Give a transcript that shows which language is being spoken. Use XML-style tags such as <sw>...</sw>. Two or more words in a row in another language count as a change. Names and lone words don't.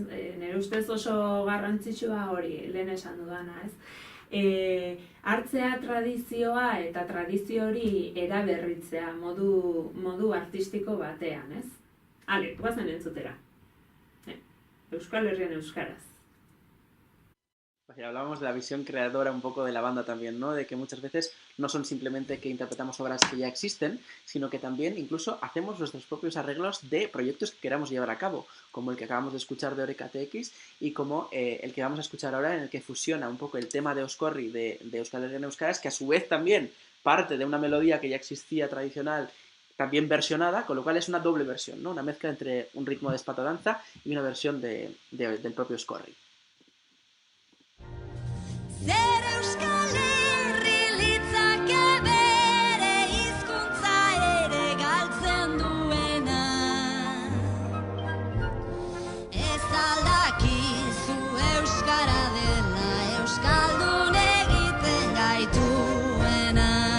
<eu>Nire ustez oso garrantzitsua hori, lehen esan dudana, ez? Hartzea tradizioa eta tradizio hori eraberritzea modu artistiko batean, ez? Ale, guazen entzutera. Euskal Herrian euskaraz.</eu> <es>Hablábamos de la visión creadora un poco de la banda también, ¿no? De que muchas veces no son simplemente que interpretamos obras que ya existen, sino que también incluso hacemos nuestros propios arreglos de proyectos que queramos llevar a cabo, como el que acabamos de escuchar de Oreca TX y como el que vamos a escuchar ahora, en el que fusiona un poco el tema de Oscorri de Euskal Herrian euskaraz, que a su vez también parte de una melodía que ya existía tradicional, también versionada, con lo cual es una doble versión, ¿no? Una mezcla entre un ritmo de espata danza y una versión del propio Oscorri.</es> <eu>Zer Euskal Herri litzake bere hizkuntza ere galtzen duena. Ez aldakizu euskara dela euskaldun egiten gaituena.</eu>